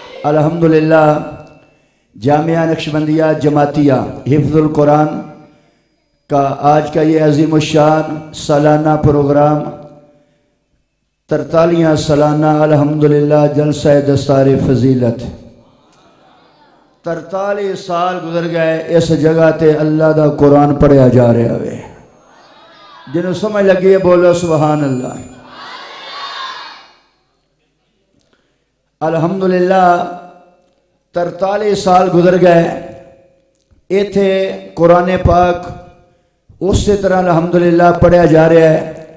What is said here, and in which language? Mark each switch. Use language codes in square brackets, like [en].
[ur] الحمدللہ جامعہ نقشبندیہ جماعتیہ حفظ القرآن کا آج کا یہ عظیم الشان سالانہ پروگرام 43 سالانہ الحمدللہ جلسہ دستار فضیلت. [pa] 43 سال گزر گئے اس جگہ تے اللہ دا قرآن پڑھیا جا رہا ہے. جنہوں سمجھ لگی ہے بولو سبحان اللہ. الحمدللہ 43 سال گزر گئے ایتھے قرآن پاک اسی طرح الحمدللہ پڑھیا جا رہا ہے.